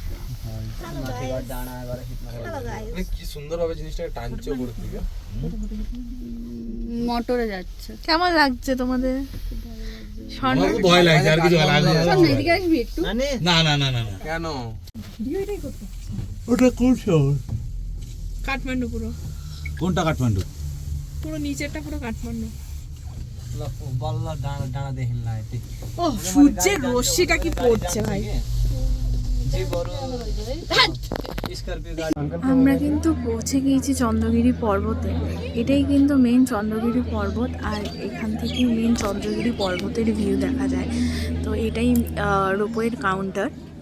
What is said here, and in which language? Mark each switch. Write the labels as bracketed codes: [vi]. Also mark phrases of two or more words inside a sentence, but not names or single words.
[ne] माथिबाट डाँडा गएर खिच्न [bn] মানে কি সুন্দর ভাবে জিনিসটাকে টানছে উপরের দিকে। মোটরে যাচ্ছে। কেমন লাগছে তোমাদের? আমার খুব ভয় লাগছে, আর কিছু ভালো লাগছে না। শোন না, এদিকে আসবি একটু। [ne] नानी [bn] না না না না না, কেন ওটা কোন শহর? কাঠমান্ডু পুরো, কোনটা কাঠমান্ডু? পুরো নিচেরটা পুরো কাঠমান্ডু। [ne] ल बल्ल डाँडा डाँडा देखिन लाग्यो [bn] ও সূর্যের রশ্মিটা কি পড়ছে ভাই। [ne] जिपहरू स्कर्पियो गाडी [bn] আমরা কিন্তু পৌঁছে গিয়েছি চন্দ্রগিরি পর্বতে। এটাই কিন্তু মেন চন্দ্রগিরি পর্বত, আর এখান থেকে মেন চন্দ্রগিরি পর্বতের ভিউ দেখা যায়। তো এটাই রোপওয়ের কাউন্টার।